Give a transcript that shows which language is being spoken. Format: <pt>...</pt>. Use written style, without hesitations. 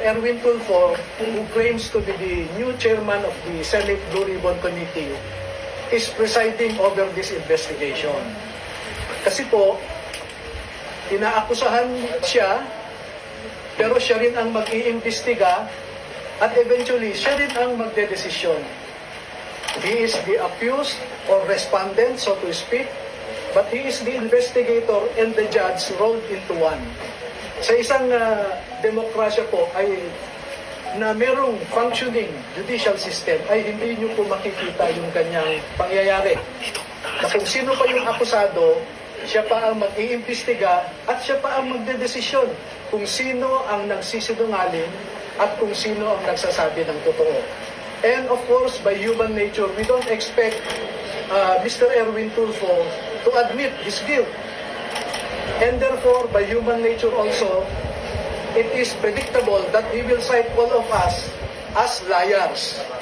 <en>Erwin Tulfo, who claims to be the new chairman of the Senate Blue Ribbon Committee, is presiding over this investigation.</en> <tl>Kasi po, inaakusahan siya, pero siya rin ang mag-iimbestiga at eventually siya rin ang magdedesisyon.</tl> <en>He is the accused or respondent, so to speak, but he is the investigator and the judge rolled into one.</en> <tl>Sa isang demokrasya po ay na merong functioning judicial system ay hindi nyo po makikita yung kanyang pangyayari. Na kung sino pa yung akusado, siya pa ang mag-iimbestiga at siya pa ang magdedesisyon kung sino ang nagsisinungaling at kung sino ang nagsasabi ng totoo.</tl> <en>And of course, by human nature, we don't expect Mr. Erwin Tulfo to admit his guilt. And therefore, by human nature also, it is predictable that he will cite all of us as liars.</en>